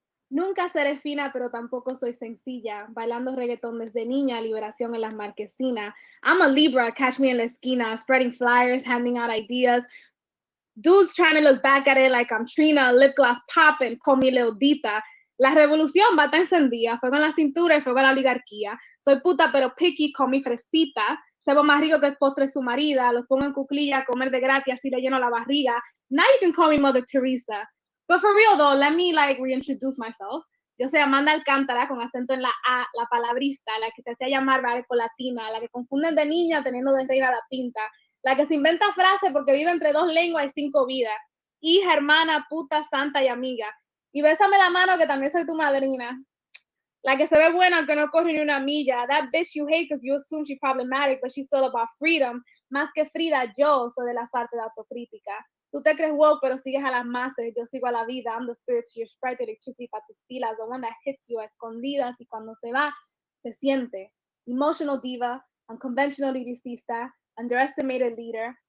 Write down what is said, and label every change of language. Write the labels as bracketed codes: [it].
[es] Nunca seré fina, pero tampoco soy sencilla. Bailando reggaetón desde niña, liberación en las marquesinas. [en] I'm a Libra, catch me in [es] la esquina, [en] spreading flyers, handing out ideas. Dudes trying to look back at it like I'm Trina, lip gloss popping, call me Leodita. [es] La revolución va tan encendida, fuego en la cintura y fuego en la oligarquía. Soy puta pero picky, [en] call me [es] fresita. Sebo más rico que el postre su marida. Los pongo en cuclilla a comer de gratis, así le lleno la barriga. [en] Now you can call me Mother Teresa. But for real though, let me like reintroduce myself. [es] Yo soy Amanda Alcántara, con acento en la A, la palabrista, la que te hacía llamar latina, la que confunden de niña teniendo de reina la pinta, la que se inventa frases porque vive entre 2 lenguas y 5 vidas, hija, hermana, puta, santa y amiga. Y bésame la mano que también soy tu madrina. La que se ve buena aunque no corre ni una milla. [en] That bitch you hate because you assume she's problematic, but she's still about freedom. [es] Más que Frida, yo soy de las artes de autocrítica. Tú te crees woke, pero sigues a las masas. Yo sigo a la vida. [en] I'm the spirit to your sprite, electricity [es] para tus pilas. [en] The one that hits you [es] a escondidas y cuando se va, se siente. [en] Emotional diva, unconventional lyricista, underestimated leader.